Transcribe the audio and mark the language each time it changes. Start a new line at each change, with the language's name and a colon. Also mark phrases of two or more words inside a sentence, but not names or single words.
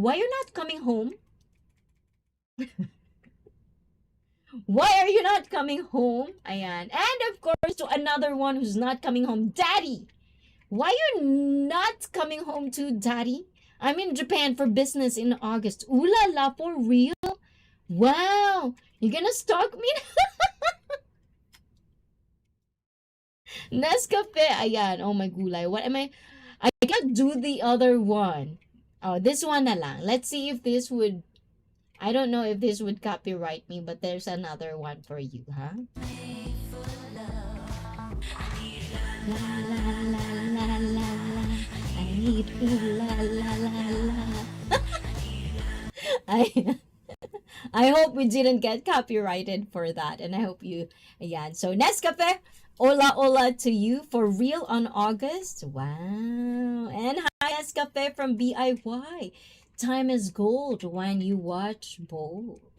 English: Why you're not coming home? Why are you not coming home? Ayan. And of course, to another one who's not coming home, Daddy. Why you not coming home to Daddy? I'm in Japan for business in August. Ooh la la, for real? Wow. You're gonna stalk me? Nescafe. Ayan. Oh my gulay. What am I can't do the other one. Oh, this one
Filipino: na lang.
English: Let's see if this would, I don't know if this would copyright me, but there's another one for you, huh? La la la la la la. I need ooh la la la la. I I hope we didn't get copyrighted for that, and I hope you, ayan. So Nescafe, hola hola to you for real on August. Wow. And hi Nescafe from BIY. Time is gold when you watch Bold.